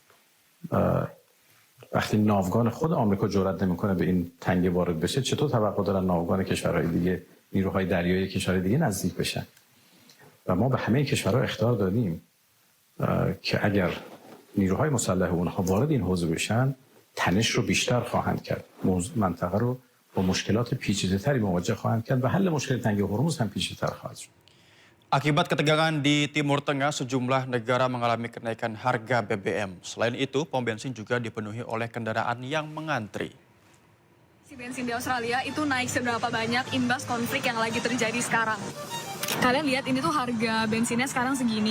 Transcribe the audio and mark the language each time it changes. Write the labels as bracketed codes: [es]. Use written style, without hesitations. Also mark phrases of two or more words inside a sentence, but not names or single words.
[fa] وقتی ناوگان خود آمریکا جرئت نمیکنه به این تنگه وارد بشه، چطور توقع دارن ناوگان کشورهای دیگه، نیروهای دریایی کشورهای دیگه نزدیک بشن؟ و ما به همه کشورها اخطار دادیم که اگر نیروهای مسلح اونها وارد این حوزه بشن، تنش رو بیشتر خواهند کرد. منطقه رو با مشکلات پیچیده‌تری مواجه خواهند کرد و حل مشکل تنگه هرمز هم پیچیده‌تر خواهد شد. [id] Akibat ketegangan di Timur Tengah, sejumlah negara mengalami kenaikan harga BBM. Selain itu, pom bensin juga dipenuhi oleh kendaraan yang mengantri. Bensin di Australia itu naik seberapa banyak imbas konflik yang lagi terjadi sekarang. Kalian lihat ini tuh harga bensinnya sekarang segini.